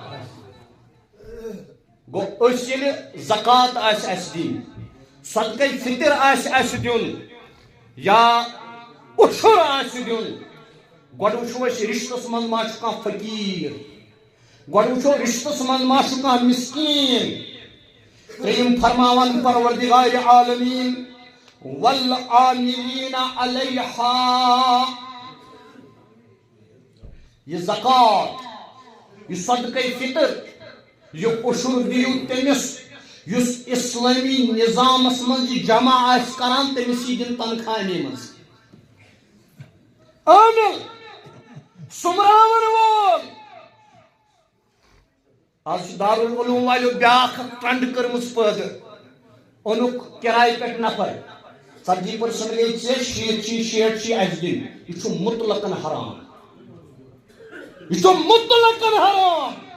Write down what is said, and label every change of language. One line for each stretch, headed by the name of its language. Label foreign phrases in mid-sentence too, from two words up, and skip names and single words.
Kashmiri: گوٚو أسۍ ییٚلہِ زکات آسہِ اَسہِ دِنۍ صدقہ فطر آسہِ اَسہِ دیُن یا عشر آسہِ دیُن گۄڈٕ وٕچھو أسۍ رشتس منٛز ما چھُ کانٛہہ فقیٖر گۄڈٕ وٕچھو رشتس منٛز ما چھُ کانٛہہ مسکین ترٛیٚیِم فرماوان پروردگارِ عالمیٖن
Arabic: والعاملین علیہا
Kashmiri: یہ زکات یہ صدقہ فطر یہ عشر دیو تٔمِس یُس اسلامی نظامس منٛز یہِ جمع آسہِ کران تٔمِس یی دِنہٕ تنخواہی منٛز عامل سُمراون وول آز چھُ دارالعلوم والیو بیاکھ ٹرنڈ کٔرمٕژ پٲدٕ اوٚنُکھ کِراے پٮ۪ٹھ نفر 40% گٔے ژےٚ 60 چھی اَسہِ دِنۍ یہِ چھُ مطلقن حرام
Urdu: یہ تو مطلقاً حرام